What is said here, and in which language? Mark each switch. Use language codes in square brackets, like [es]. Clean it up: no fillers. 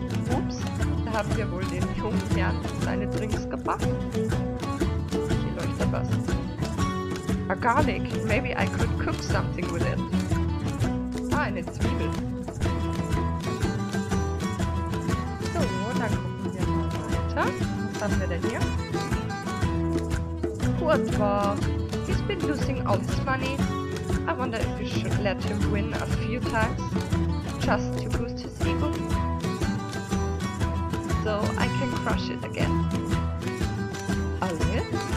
[de] Ups, da habt ihr wohl den jungen Herrn seine Drinks gebracht. Hier leuchtet was. [en] A garlic. Maybe I could cook something with it. [de] Ah, eine Zwiebel. So, dann gucken wir mal weiter. Was haben wir denn hier? [en] Poor dwarf. He's been losing all his money. I wonder if we should let him win a few times, just to boost his ego. So I can crush it again. A lid?